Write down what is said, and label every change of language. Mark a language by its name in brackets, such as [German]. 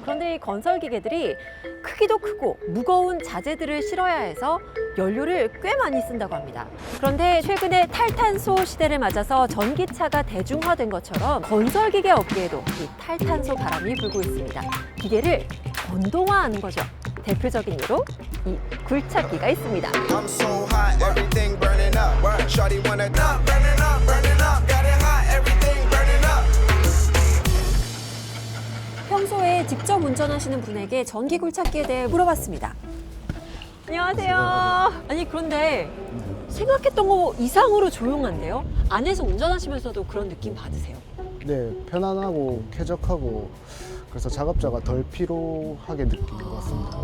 [Korean] 그런데 이 건설 기계들이 크기도 크고 무거운 자재들을 실어야 해서 연료를 꽤 많이 쓴다고 합니다. 그런데 최근에 탈탄소 시대를 맞아서 전기차가 대중화된 것처럼 건설 기계 업계에도 이 탈탄소 바람이 불고 있습니다. 기계를 전동화하는 거죠. 대표적인 예로 이 굴착기가 있습니다. [English] I'm so hot, everything burning up. Shawty wanna up, burning up, got it hot, everything burning up. [Korean] 평소에 직접 운전하시는 분에게 전기 굴착기에 대해 물어봤습니다. 안녕하세요. 아니 그런데 생각했던 거 이상으로 조용한데요? 안에서 운전하시면서도 그런 느낌 받으세요? 네, 편안하고 쾌적하고 그래서 작업자가 덜 피로하게 느낀 것 같습니다.